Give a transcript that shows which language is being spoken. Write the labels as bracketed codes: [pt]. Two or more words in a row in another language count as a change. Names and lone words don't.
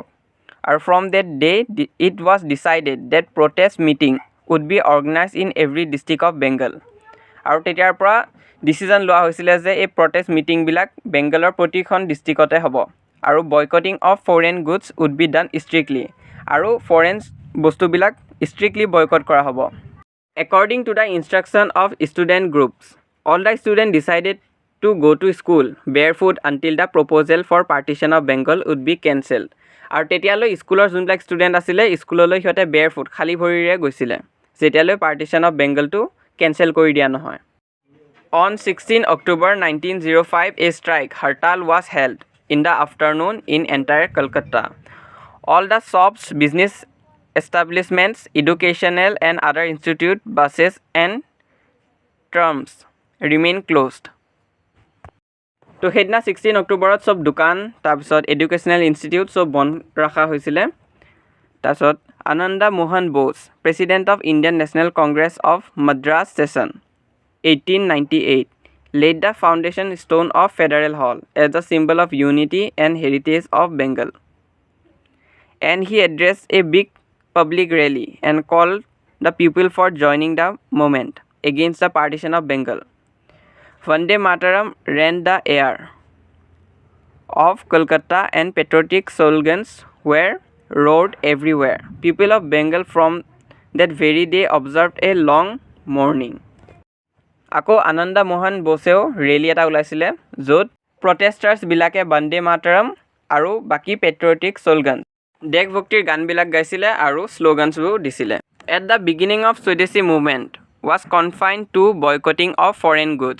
[en] আৰু from that day it was decided that protest meeting would be organize in every district of Bengal. [as] আৰু তেতিয়াৰ পৰা ডিচিজন লোৱা হৈছিলে যে এই [en] protest meetingবিলাক [as] বেংগলৰ প্ৰতিখন ডিষ্ট্ৰিক্টতে হ'ব। [en] আৰু boycotting of foreign goods would be done strictly, [as] আৰু ফৰেইন বস্তুবিলাক ষ্ট্ৰিক্টলি বয়কট কৰা হ'ব। [en] According to the instruction of student groups, all the students decided to go to school barefoot until the proposal for partition of Bengal would be cancelled. [as] আৰু তেতিয়ালৈ স্কুলৰ যোনবিলাক ষ্টুডেণ্ট আছিলে স্কুললৈ সিহঁতে বেৰফুট খালী ভৰিৰে গৈছিলে, যেতিয়ালৈ [en] partition of Bengalটো [as] কেঞ্চেল কৰি দিয়া নহয়। [en] অন 16 October 1905, a strike hartal was held in the afternoon in entire Calcutta. All the shops, business establishments, educational and other institute, buses and trams remain closed. [as] তো সেইদিনা 16 অক্টোবৰত চব দোকান, তাৰপিছত [en] educational institute [as] চব বন্ধ ৰখা হৈছিলে। [en] তাৰপিছত আনন্দা মোহন বোছ, President of Indian National Congress of Madras session 1898, laid the foundation stone of Federal Hall as the symbol of unity and heritage of Bengal. And he addressed a big public rally and called the people for joining the movement against the partition of Bengal. Vande Mataram rent the air of Kolkata and patriotic slogans were roared everywhere. People of Bengal from that very day observed a long mourning. [as] আকৌ আনন্দা মোহন বোছেও ৰেলী এটা ওলাইছিলে য'ত প্ৰটেষ্টাৰ্ছবিলাকে বন্দে মাতৰম আৰু বাকী [en] patriotic slogan, [as] দেশভক্তিৰ গানবিলাক গাইছিলে আৰু শ্লোগানছবোৰ দিছিলে। [en] At the beginning of Swadeshi movement was confined to boycotting of foreign goods.